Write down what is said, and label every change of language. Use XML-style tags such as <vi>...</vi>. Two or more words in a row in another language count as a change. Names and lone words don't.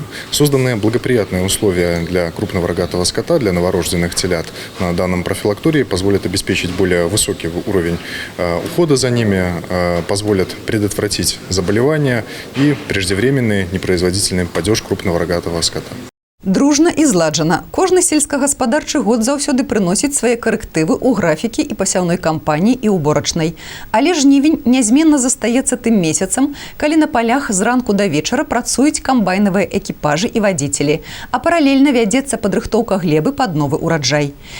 <ru>Созданы благоприятные условия для крупного рогатого скота, для новорожденных телят на данном профилактории позволят обеспечить более высокий уровень ухода за ними, позволят предотвратить заболевания и преждевременный непроизводительный падеж крупного рогатого скота.</ru> <be>Дружна і зладжана. Кожны сельскагаспадарчы год заўсёды прыносіць свае карэктывы ў графікі і пасяўной кампаніі і ўборачнай. Але жнівень нязменна застаецца тым месяцам, калі на палях зранку да вечара працуюць камбайнавыя экіпажы і вадзіцелі, а паралельна вядзецца падрыхтоўка глебы пад новы ўраджай.</be>